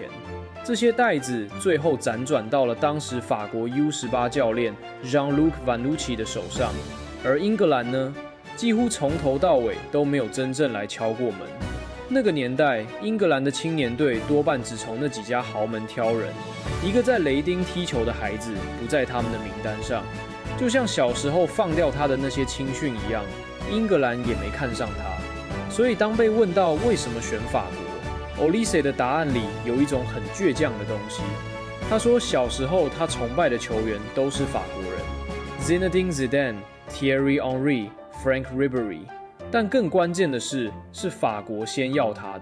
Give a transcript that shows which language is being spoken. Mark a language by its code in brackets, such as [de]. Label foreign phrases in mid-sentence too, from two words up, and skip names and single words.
[zh] 這些帶子最後輾轉到了當時法國 U18 教練 Jean-Luc Vanucci 的手上，而英格蘭呢，幾乎從頭到尾都沒有真正來敲過門。那個年代，英格蘭的青年隊多半只從那幾家豪門挑人，一個在雷丁踢球的孩子不在他们的名單上，就像小時候放掉他的那些青訓一樣。英格蘭也沒看上他，所以當被問到為什麼選法國，Olise 的答案裡有一種很倔強的東西。他說小時候他崇拜的球員都是法國人 ，Zinedine Zidane、Thierry Henry、Franck Ribéry，但更關鍵的是法國先要他的。